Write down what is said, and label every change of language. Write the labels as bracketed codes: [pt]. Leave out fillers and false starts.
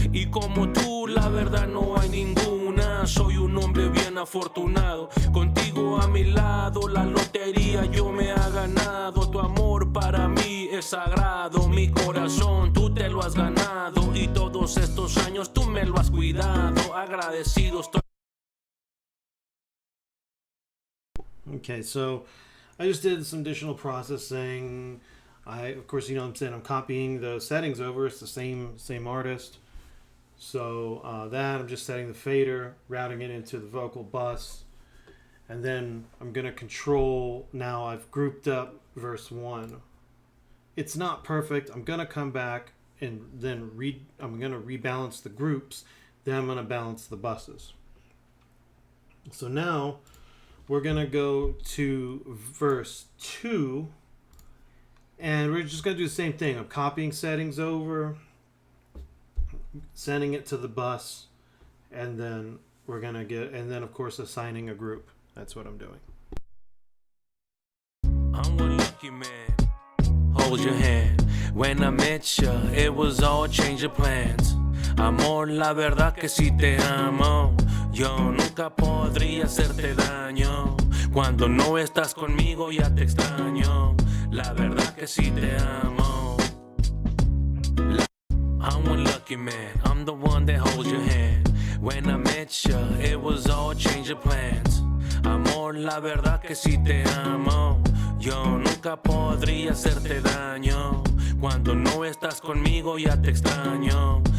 [es] Y como tú, la verdad no hay ninguna. Soy un hombre bien afortunado. Contigo a mi lado, la lotería yo me ha ganado. Tu amor para mí es sagrado. Mi corazón tú te lo has ganado. Y todos estos años tú me lo has cuidado. Agradecido estoy. [en] Okay, so I just did some additional processing. Of course, you know what I'm saying, I'm copying the settings over. It's the same artist. So that I'm just setting the fader, routing it into the vocal bus, and then I'm going to control. Now I've grouped up verse 1. It's not perfect. I'm going to come back and then I'm going to rebalance the groups. Then I'm going to balance the buses. So now we're going to go to verse 2, and we're just going to do the same thing. I'm copying settings over, sending it to the bus, and then we're going to and then of course assigning a group. That's what I'm doing. I'm one lucky man. Hold your hand. When I met you, it was all change of plans. [es] Amor, la verdad que si te amo. Yo nunca podría hacerte daño. Cuando no estás conmigo ya te extraño. La verdad que si te amo. [en] I'm one lucky man. I'm the one that holds your hand. When I met you, it was all change of plans. [es] Amor, la verdad que si te amo. Yo nunca podría hacerte daño. Cuando no estás conmigo ya te extraño.